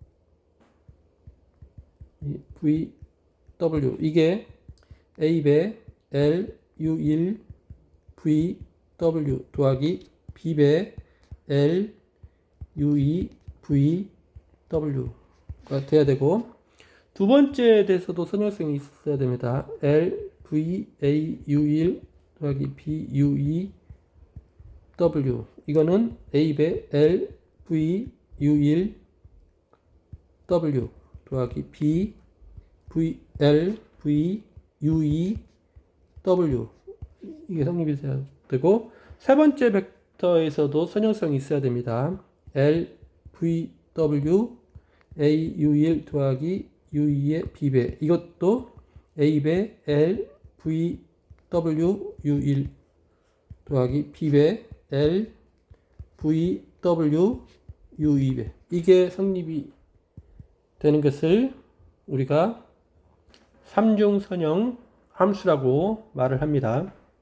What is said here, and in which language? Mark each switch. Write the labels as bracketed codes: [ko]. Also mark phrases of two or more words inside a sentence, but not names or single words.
[ko] 이 V, W 이게 A배 L, U1, V, W 더하기 B배 L, U2, V, W가 돼야 되고 두 번째에 대해서도 선형성이 있어야 됩니다. L, V, A, U1 더하기 B, U2, W 이거는 A배 L, V, U1, W 더하기 B, V, L, V, U2, W 이게 성립이 돼야 되고 세 번째 벡터에서도 선형성이 있어야 됩니다. L, V, W, A, U1 더하기 U2의 B배 이것도 A배 L, V, W, U1 더하기 B배 L, V, W, U2배 이게 성립이 되는 것을 우리가 삼중선형 함수라고 말을 합니다.